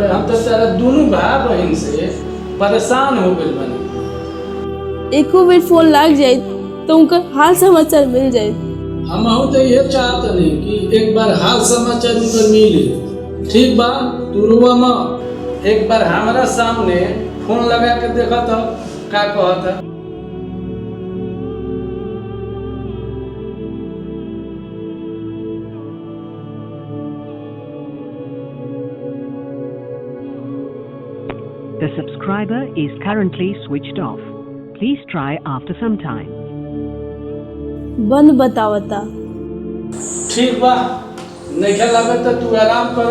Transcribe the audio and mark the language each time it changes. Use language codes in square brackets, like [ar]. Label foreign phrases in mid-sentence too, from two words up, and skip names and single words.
[bho] हम तो सारा दोनों भाई बहन से परेशान हो गए बने। एको बार फोन लाग जाए तो उनका हाल समाचार मिल जाए। हम तो ये चाहते नहीं कि एक बार हाल समाचार उनकर मिले। ठीक बा, तू रोवा मत। एक बार हमारा सामने फोन लगा के देखा था का कहता। [en] The subscriber is currently switched off. Please try after some time. [bho] बंद बतावता। ठीक बा, नहीं लगे तो तू आराम कर।